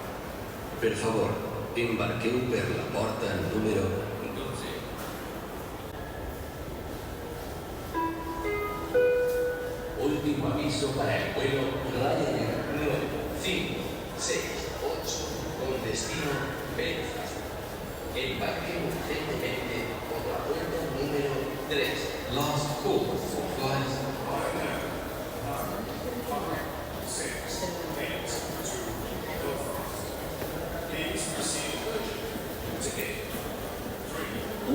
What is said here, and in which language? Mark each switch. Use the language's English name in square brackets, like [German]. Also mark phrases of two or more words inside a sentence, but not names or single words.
[Catalan] per favor, embarqueu per la porta número 12. [Spanish] Último aviso para el vuelo Ryanair 9568 con destino Belfast. Embarquen urgentemente por la puerta número 3. [English] last call for flight Ryanair 95682 Belfast. Please proceed urgently to gate 3.